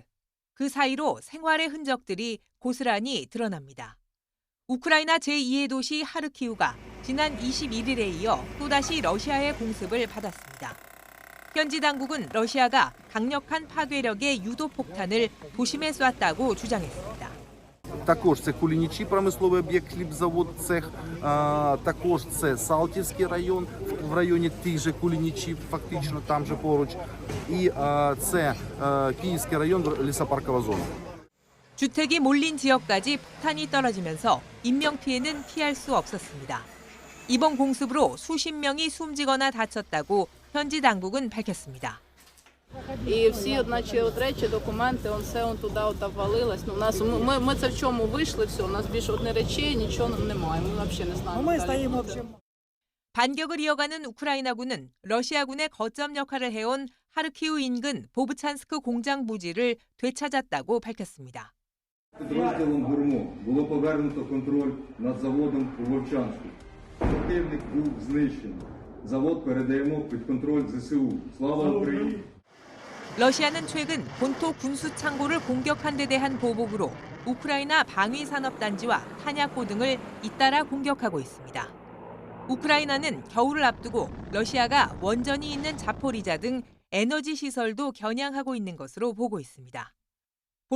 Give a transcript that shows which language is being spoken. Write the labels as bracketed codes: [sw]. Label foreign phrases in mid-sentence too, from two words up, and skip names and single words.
[ko] 그 사이로 생활의 흔적들이 고스란히 드러납니다. 우크라이나 제2의 도시 하르키우가 지난 21일에 이어 또다시 러시아의 공습을 받았습니다. 현지 당국은 러시아가 강력한 파괴력의 유도폭탄을 도심에 쐈다고 주장했습니다. [uk] Також це Кулінічі, промисловий об'єкт, хлібзавод, цех. Також це Салтівський район, в районі тих же Кулінічів, фактично там же поруч. І це Київський район, лісопаркова зона. [ko] 주택이 몰린 지역까지 폭탄이 떨어지면서 인명피해는 피할 수 없었습니다. 이번 공습으로 수십 명이 숨지거나 다쳤다고 현지 당국은 밝혔습니다. [uk] І всі, наче, речі, документи, все туди ввалилось. Ми це в чому вийшли, все, у нас більше речей, нічого немає, ми взагалі не знаємо. [ko] 반격을 이어가는 우크라이나군은 러시아군의 거점 역할을 해온 하르키우 인근 보브찬스크 공장 부지를 되찾았다고 밝혔습니다. [uk] Підрозділом ГУРМО було повернуто контроль над заводом у Вовчанську. Противник був знищений. Завод передаємо під контроль ЗСУ. Слава Україні! [ko] 러시아는 최근 본토 군수 창고를 공격한 데 대한 보복으로 우크라이나 방위산업단지와 탄약고 등을 잇따라 공격하고 있습니다. 우크라이나는 겨울을 앞두고 러시아가 원전이 있는 자포리자 등 에너지 시설도 겨냥하고 있는 것으로 보고 있습니다.